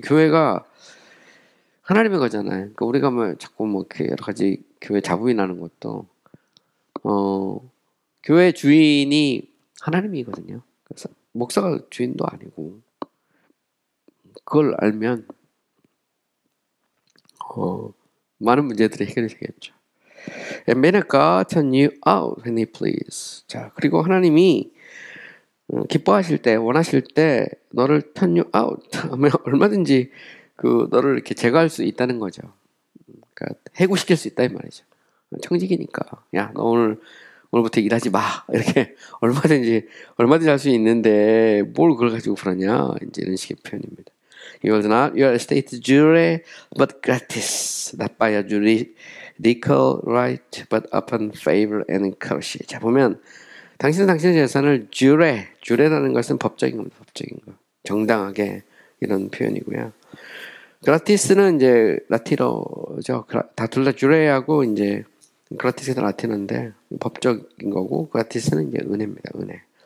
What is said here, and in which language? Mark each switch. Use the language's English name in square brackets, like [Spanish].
[Korean] 교회가 하나님의 거잖아요. 그러니까 우리가 뭐 자꾸 뭐 이렇게 여러 가지 교회 자부인하는 것도 교회 주인이 하나님이거든요. 그래서 목사가 주인도 아니고 그걸 알면 많은 문제들이 해결이 되겠죠. [English] And may God turn you out when He please. [Korean] 자, 그리고 하나님이 기뻐하실 때, 원하실 때 너를 [English] turn you out [Korean] 하면 얼마든지 너를 이렇게 제거할 수 있다는 거죠. 그러니까 해고시킬 수 있다 이 말이죠. 청지기니까 야, 너 오늘부터 일하지 마 이렇게 얼마든지 할 수 있는데 뭘 그걸 가지고 그러냐 이제 이런 식의 표현입니다. [English] You are not your estate jure, but gratis, not by a juridical right, but upon favor and courtesy. [Korean] 자 보면 당신은 당신의 재산을 jure라는 것은 법적인 겁니다. 법적인 거, 정당하게 이런 표현이고요. gratis는 이제 라틴어죠. 다 둘 다 jure하고 이제 gratis가 라틴어인데 법적인 거고 gratis는 이제 은혜입니다. 은혜.